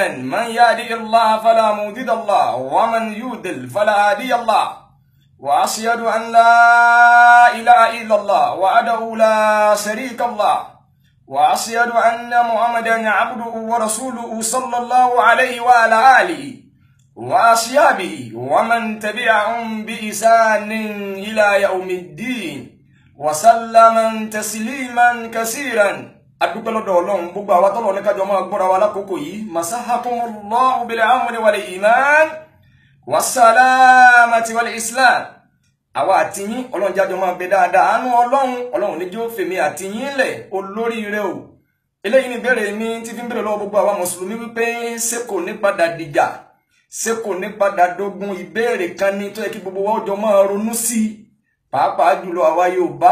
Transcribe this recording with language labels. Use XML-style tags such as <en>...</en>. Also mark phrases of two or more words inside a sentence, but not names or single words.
<ar>من يهده الله فلا مضل له ومن يضلل فلا هادي له وأشهد أن لا إله إلا الله وحده لا شريك له وأشهد أن محمدا عبده ورسوله صلى الله عليه وعلى آله وأصحابه ومن تبعهم بإحسان إلى يوم الدين وسلم تسليما كثيرا.</ar> <yo>adúpẹ́ lọ́dọ̀ Ọlọ́run gbogbo àwa tọ́lọ́run ní ká jọ máa gbọ́ra wa lákòókò yìí</yo> <ar>مساكم الله بالأمن والإيمان والسلامة والإسلام.</ar> <yo>àwa àti yín Ọlọ́run jájọ máa bẹ dáadáa àánú Ọlọ́run ní jẹ́ fèmí àti yín lẹ̀ olóríire o. eléyìí ni béèrè mi tí fi ń béèrè lọ́wọ́ gbogbo àwa mùsùlùmí wípé ṣé kò ní padà dìjà ṣé kò ní padà dógun. ìbéèrè kan ní tó yẹ kí gbogbo wa ọjọ́ máa ronú sí pàápàá jùlọ àwa Yorùbá.</yo>